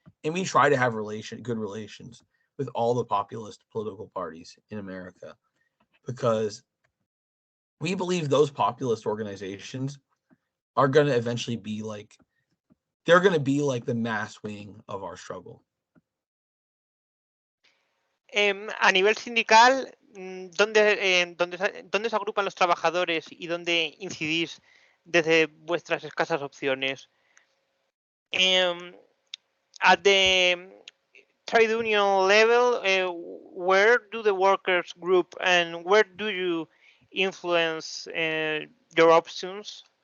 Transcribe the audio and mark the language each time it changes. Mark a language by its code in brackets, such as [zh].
[en] And we try to have good relations with all the populist political parties in America, because we believe those populist organizations are going to eventually be like, they're going to be like the mass wing of our struggle. [es] A nivel sindical, ¿dónde se agrupan los trabajadores y dónde incidís desde vuestras escasas opciones? [en] At the trade union level, where do the workers group and where do you influence your options?